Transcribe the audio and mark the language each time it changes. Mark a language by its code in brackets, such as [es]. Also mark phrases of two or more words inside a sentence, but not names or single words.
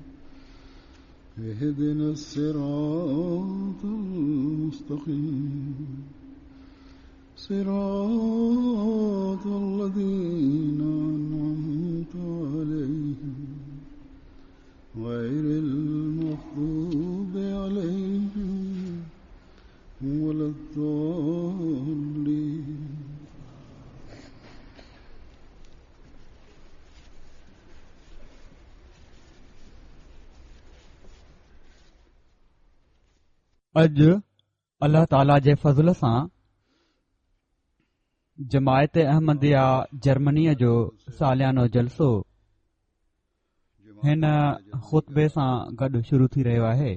[ar] اهدنا الصراط المستقيم صراط الذين أنعمت عليهم غير المغضوب عليهم ولا الضالين. [sd] अॼु अल्लाह ताला जे फज़ल सां जमायत अहमदिया जर्मनीअ जो सालियानो जलसो हिन ख़ुतबे सां गॾु शुरू थी रहियो आहे।